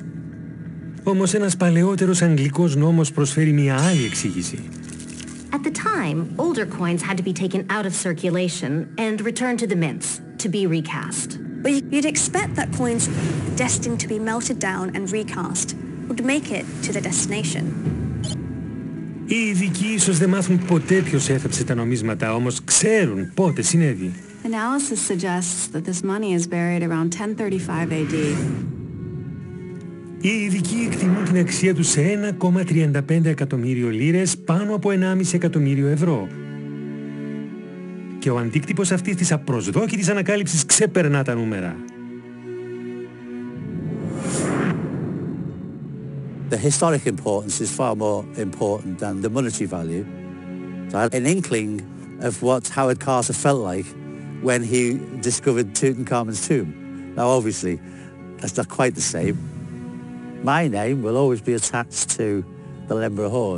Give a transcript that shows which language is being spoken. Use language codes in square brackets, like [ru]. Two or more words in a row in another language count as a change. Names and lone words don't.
[el] Όμως ένας παλαιότερος αγγλικός νόμος προσφέρει μια άλλη εξήγηση. [en] At the time, older coins had to be taken out of circulation and returned to the mints to be recast. But you'd expect that coins destined to be melted down and recast would make it to the destination. [el] Οι ειδικοί ίσως δεν μάθουν ποτέ ποιος έθεψε τα νομίσματα, όμως ξέρουν πότε συνέβη. [en] Analysis suggests that this money is buried around 1035 AD. [el] Οι ειδικοί εκτιμούν την αξία του σε 1,35 εκατομμύριο λίρες, πάνω από 1,5 εκατομμύριο ευρώ. Και ο αντίκτυπος αυτής της απροσδόκητης ανακάλυψης ξεπερνά τα νούμερα. [en] The historic importance is far more important than the monetary value. So I had an inkling of what Howard Carter felt like when he discovered Tutankhamun's tomb. Now obviously, that's not quite the same. My name will always be attached to the Lembergh hoard.